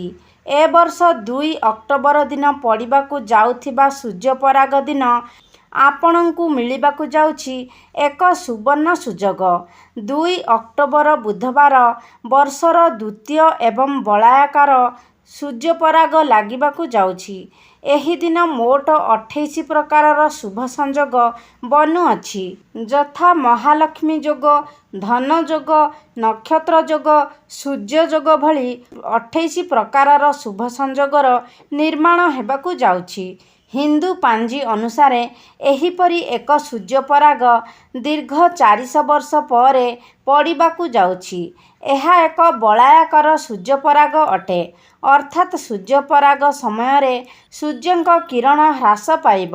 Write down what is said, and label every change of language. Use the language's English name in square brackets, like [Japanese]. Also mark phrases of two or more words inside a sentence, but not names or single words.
[Odia] ଏ ବର୍ଷ 2 ଅକ୍ଟୋବର ଦିନ ପଡ଼ିବାକୁ ଯାଉଥିବା ସୂର୍ଯ୍ୟପରାଗ ଦିନ ଆପଣଙ୍କୁ ମିଳିବାକୁ ଯାଉଛି ଏକ ସୁବର୍ଣ୍ଣ ସୁଯୋଗ। 2 ଅକ୍ଟୋବର ବୁଧବାର ବର୍ଷର ଦ୍ୱିତୀୟ ଏବଂ ବଳୟାକାର ସୂର୍ଯ୍ୟପରାଗ ଲାଗିବାକୁ ଯାଉଛି। ଏହି ଦିନ ମୋଟ 28 ପ୍ରକାରର ଶୁଭ ସଂଯୋଗ ବନୁଅଛି, ଯଥା ମହାଲକ୍ଷ୍ମୀ ଯୋଗ, ଧନ ଯୋଗ, ନକ୍ଷତ୍ର ଯୋଗ, ସୂର୍ଯ୍ୟ ଯୋଗ ଭଳି 28 ପ୍ରକାରର ଶୁଭ ସଂଯୋଗର ନିର୍ମାଣ ହେବାକୁ ଯାଉଛି। ହିନ୍ଦୁ ପାଞ୍ଜି ଅନୁସାରେ ଏହିପରି ଏକ ସୂର୍ଯ୍ୟପରାଗ ଦୀର୍ଘ 400 ବର୍ଷ ପରେ ପଡ଼ିବାକୁ ଯାଉଛି। ଏହା ଏକ ବଳୟାକାର ସୂର୍ଯ୍ୟପରାଗ ଅଟେ, ଅର୍ଥାତ ସୂର୍ଯ୍ୟପରାଗ ସମୟରେ ସୂର୍ଯ୍ୟଙ୍କ କିରଣ ହ୍ରାସ ପାଇବ।